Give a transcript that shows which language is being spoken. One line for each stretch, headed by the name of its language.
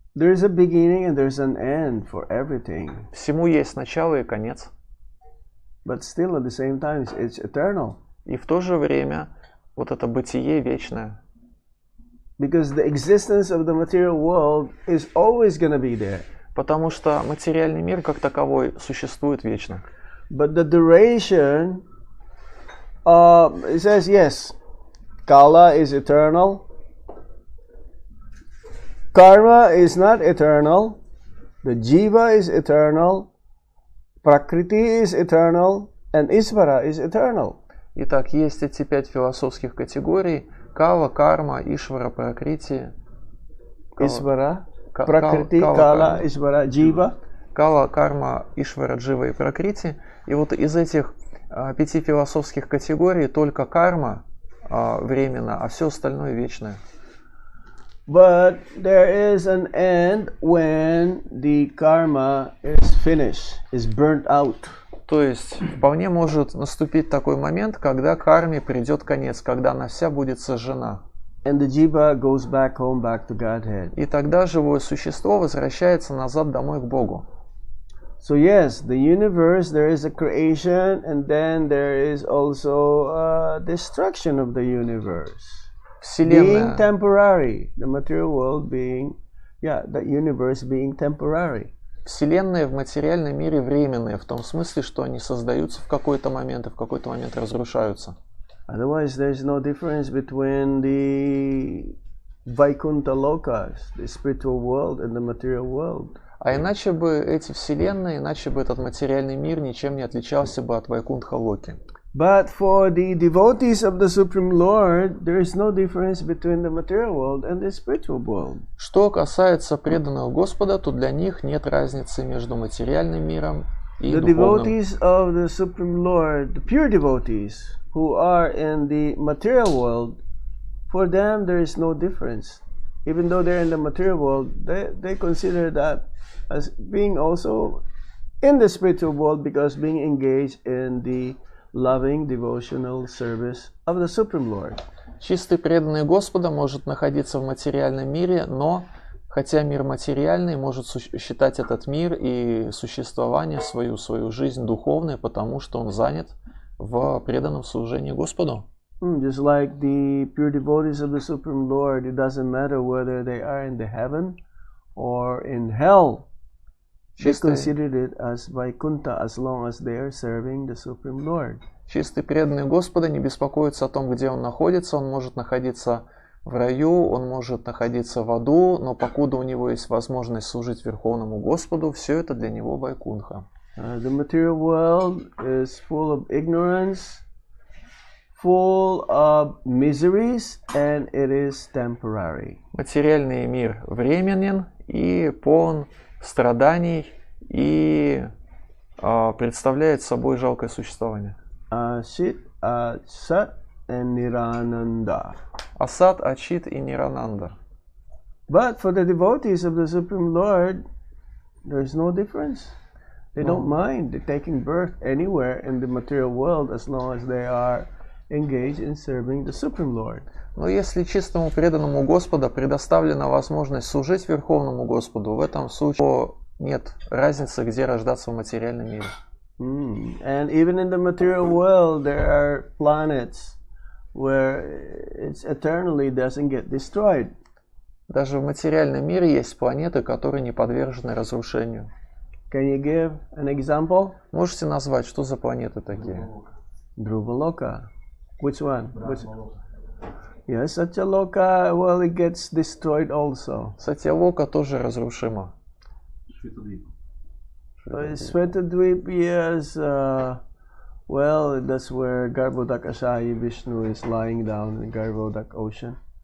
English: There is a beginning and there's an end for everything.
Russian: Всему есть начало и конец.
English: But still at the same time it's eternal.
Russian: И в то же время вот это бытие вечное.
English: Because the existence of the material world is always going to be there.
Russian: Потому что материальный мир как таковой существует вечно.
English: But the duration, it says yes, Kala is eternal. Karma is not eternal. The Jiva is eternal. Prakriti is eternal. And Isvara is eternal.
Russian: Итак, есть эти 5 философских категорий. Кала, карма, ишвара, пракрити. Isvara, Prakriti, Kala, Isvara, Jiva. Кала, карма, ишвара, джива и пракрити. И вот из этих 5 философских категорий только карма временна, а все остальное вечное.
English: But there is an end when the karma is finished, is burnt out.
Russian: То есть вполне может наступить такой момент, когда карме придет конец, когда она вся будет сожжена.
English: And the jiva goes back home, back to Godhead.
Russian: И тогда живое существо возвращается назад домой к Богу.
English: So yes, the universe, there is a creation, and then there is also a destruction of the universe. Being temporary, the material world being, the universe being temporary.
Russian: Вселенная в материальном мире временная, в том смысле, что они создаются в какой-то момент и в какой-то момент разрушаются.
English: Otherwise, there's no difference between the Vaikuntha lokas, the spiritual world, and the material world.
Russian: А иначе бы эти вселенные, иначе бы этот материальный мир ничем не отличался бы от Вайкунтха-локи.
English: But for the devotees of the Supreme Lord, there is no difference between the material world and the spiritual world.
Russian: Что касается преданных Господа, то для них нет разницы между материальным миром и
English: The
Russian: духовным.
English: devotees of the Supreme Lord, the pure devotees who are in the material world, for them there is no difference. Even though they're in the material world, they consider that as being also in the spiritual world because being engaged in the loving devotional service of the Supreme Lord.
Russian: Чистый преданный Господа может находиться в материальном мире, но хотя мир материальный может считать этот мир и существование свою жизнь духовной, потому что он занят в преданном служении Господу.
English: Just like the pure devotees of the Supreme Lord, it doesn't matter whether they are in the heaven or in hell. They consider it as Vaikuntha as long as they are serving the Supreme Lord.
Russian: Чистый преданный Господа не беспокоится о том, где он находится. Он может находиться в раю, он может находиться в аду, но покуда у него есть возможность служить Верховному Господу, все это для него Вайкунха.
English: The material world is full of ignorance, full of miseries, and it is temporary.
Russian: Материальный мир временен и полон страданий и представляет собой жалкое существование.
English: Asat and Nirananda.
Russian: Асат, Ачит и Нирананда.
English: But for the devotees of the Supreme Lord, there is no difference. They don't mind taking birth anywhere in the material world as long as they are engaged in serving the Supreme Lord.
Russian: Но если чистому преданному Господу предоставлена возможность служить Верховному Господу, в этом случае нет разницы, где рождаться в материальном мире.
English: And even in the material world, there are planets where it eternally doesn't get destroyed.
Russian: Даже в материальном мире есть планеты, которые не подвержены разрушению.
English: Can you give an example?
Russian: Можете назвать, что за планеты такие?
English: Dhruvaloka. Which one? Yes, Satyaloka, well, it gets destroyed also.
Russian: Сатьялока тоже разрушима.
English: Svetadvip, yes, well, that's where Garbhodakashayi Vishnu is lying down in the Garbhodak ocean.